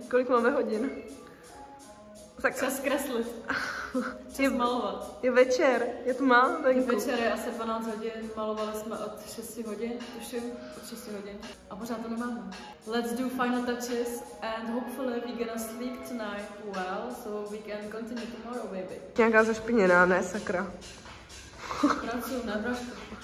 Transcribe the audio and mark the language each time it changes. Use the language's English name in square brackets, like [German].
[Czech] máme hodin? Tak se zkreslit. Čas malovat. Je večer, je tma. Je večer, je asi 12 hodin, malovali jsme od 6 hodin, tuším, od 6 hodin. A pořád to nemáme. [English] Let's do final touches and hopefully we're gonna sleep tonight well, so we can continue tomorrow, baby. [Czech] Nějaká zašpiněná, ne sakra. Pracuju na vražku.